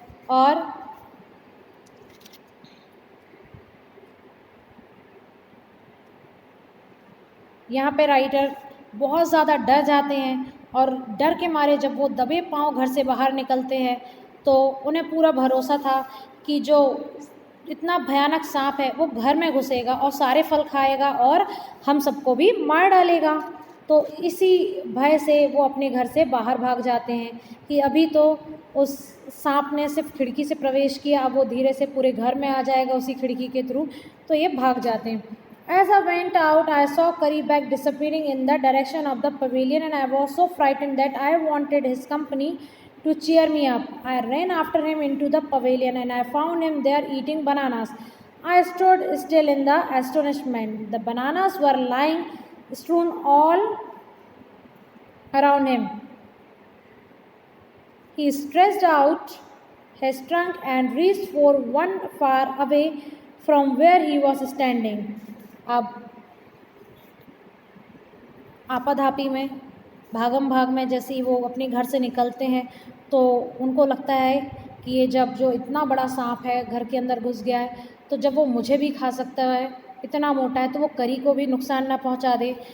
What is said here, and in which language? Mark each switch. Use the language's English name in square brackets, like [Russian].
[Hindi] और यहाँ पे राइटर बहुत ज़्यादा डर जाते हैं, और डर के मारे जब वो दबे पांव घर से बाहर निकलते हैं तो उन्हें पूरा भरोसा था कि जो इतना भयानक सांप है वो घर में घुसेगा और सारे फल खाएगा और हम सबको भी मार डालेगा। तो इसी भय से वो अपने घर से बाहर भाग जाते हैं कि अभी तो उस सांप ने सिर्फ खिड़की से प्रवेश किया, अब वो धीरे से पूरे घर में आ जाएगा उसी खिड़की के थ्रू। तो ये भाग जाते हैं। [English] As I went out, I saw Curry back disappearing in the direction of the pavilion, and I was so frightened that I wanted his company to cheer me up. I ran after him into the pavilion, and I found him there eating bananas. I stood still in the astonishment. The bananas were lying strewn all around him. He stretched out his trunk and reached for one far away from where he was standing. [Hindi] अब आपाधापी में, भागम भाग में जैसे ही वो अपने घर से निकलते हैं तो उनको लगता है कि ये जब जो इतना बड़ा सांप है घर के अंदर घुस गया है, तो जब वो मुझे भी खा सकता है, इतना मोटा है, तो वो करी को भी नुकसान ना पहुंचा दे।